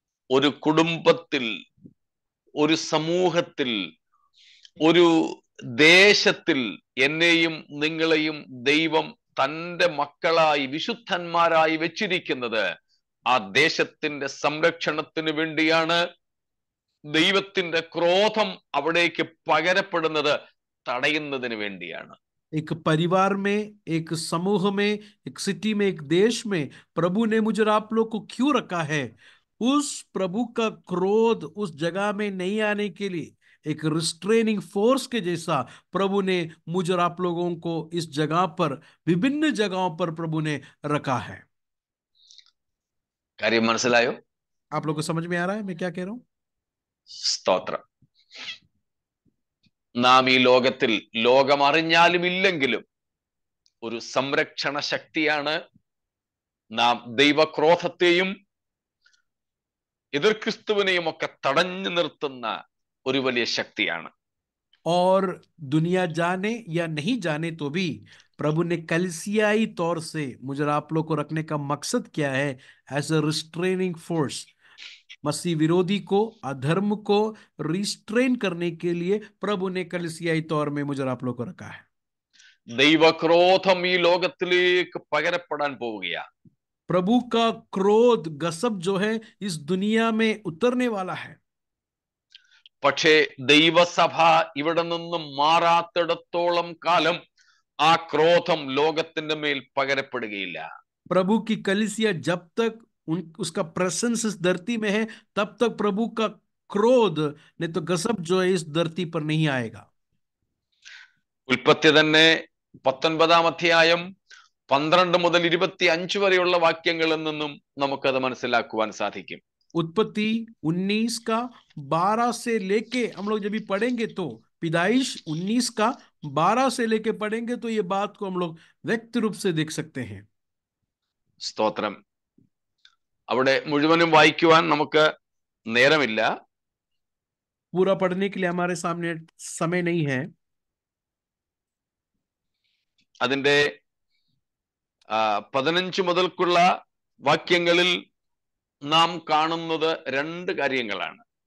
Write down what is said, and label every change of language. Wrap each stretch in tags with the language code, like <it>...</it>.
<ml>ഒരു കുടുംബത്തിൽ, ഒരു സമൂഹത്തിൽ, ഒരു ദേശത്തിൽ എന്നെയും നിങ്ങളെയും ദൈവം തന്റെ മക്കളായി വിശുദ്ധന്മാരായി വെച്ചിരിക്കുന്നത് ആ ദേശത്തിന്റെ സംരക്ഷണത്തിന് വേണ്ടിയാണ്. ദൈവത്തിന്റെ ക്രോധം അവിടേക്ക് പകരപ്പെടുന്നത് തടയുന്നതിന് വേണ്ടിയാണ്.</ml> <hi>एक परिवार में, एक समूह में, एक सिटी में, एक देश में प्रभु ने मुझे और आप लोग को क्यों रखा है, उस प्रभु का क्रोध उस जगह में नहीं आने के लिए एक रिस्ट्रेनिंग फोर्स के जैसा प्रभु ने मुझे और आप लोगों को इस जगह पर, विभिन्न जगहों पर प्रभु ने रखा है।</hi> <ml>കാര്യം മനസ്സിലായോ?</ml> <hi>आप लोग को समझ में आ रहा है मैं क्या कह रहा हूं?</hi> <ml>സ്തോത്രം. നാം ഈ ലോകത്തിൽ ലോകം അറിഞ്ഞാലും ഇല്ലെങ്കിലും ഒരു സംരക്ഷണ ശക്തിയാണ് നാം. ദൈവക്രോധത്തെയും എതിർ ക്രിസ്തുവിനെയും ഒക്കെ തടഞ്ഞു നിർത്തുന്ന ഒരു വലിയ ശക്തിയാണ്.</ml> <hi>और दुनिया जाने या नहीं जाने तो भी प्रभु ने कलीसियाई तौर से मुझे और आप लोग को रखने का मकसद क्या है?</hi> <en>as a restraining force,</en> <hi>मसीह विरोधी को, अधर्म को रिस्ट्रेन करने के लिए प्रभु ने कलीसियाई तौर में मुझे और आप लोग को रखा है।</hi> <ml>ദൈവക്രോധം ഈ ലോകത്തിലേക്ക് പകരപ്പെടാൻ പോവുകയാണ്.</ml> <hi>प्रभु का क्रोध, गसब जो है इस दुनिया में उतरने वाला है।</hi> <ml>പക്ഷേ ദൈവസഭ ഇവിടെ നിന്നും മാറാത്തിടത്തോളം കാലം ആ ക്രോധം ലോകത്തിന്റെ മേൽ പകരപ്പെടുകയില്ല.</ml> <hi>प्रभु की कलीसिया जब तक उसका प्रेजेंस इस धरती में है तब तक प्रभु का क्रोध नहीं तो गसब जो है इस धरती पर नहीं आएगा।</hi> <ml>ഉൽപ്പത്തി തന്നെ 19 അധ്യായം 12 മുതൽ 25 വരെയുള്ള വാക്യങ്ങളിൽ നിന്നും നമുക്കത് മനസ്സിലാക്കുവാൻ സാധിക്കും.</ml> <hi>उत्पत्ति 19 का 12 से लेके हम लोग जब भी पढ़ेंगे तो पैदाइश 19 का 12 से लेके पढ़ेंगे तो ये बात को हम लोग व्यक्त रूप से देख सकते हैं।</hi> <ml>സ്തോത്രം. അവിടെ മുഴുവനും വായിക്കുവാൻ നമുക്ക് നേരമില്ല.</ml> <hi>पूरा पढ़ने के लिए हमारे सामने समय नहीं है।</hi> <ml>അതിന്റെ 15 മുതൽക്കുള്ള വാക്യങ്ങളിൽ നാം കാണുന്നത് രണ്ട് കാര്യങ്ങളാണ്.</ml>